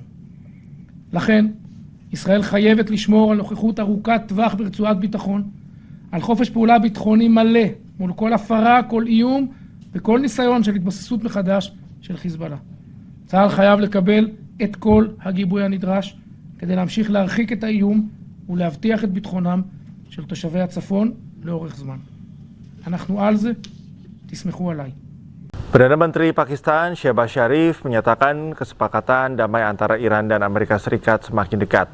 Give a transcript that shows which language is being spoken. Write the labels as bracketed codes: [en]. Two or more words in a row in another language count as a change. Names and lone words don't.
[he] לכן, ישראל חייבת לשמור על נוכחות ארוכת טווח ברצועת ביטחון, על חופש פעולה ביטחוני מלא מול כל הפרה, כל איום וכל ניסיון של התבססות מחדש של חיזבאללה. צה"ל חייב לקבל את כל הגיבוי הנדרש כדי להמשיך להרחיק את האיום ולהבטיח את ביטחונם של תושבי הצפון לאורך זמן. אנחנו על זה, תסמכו עליי. [id] Perdana Menteri Pakistan Shehbaz Sharif menyatakan kesepakatan damai antara Iran dan Amerika Serikat semakin dekat.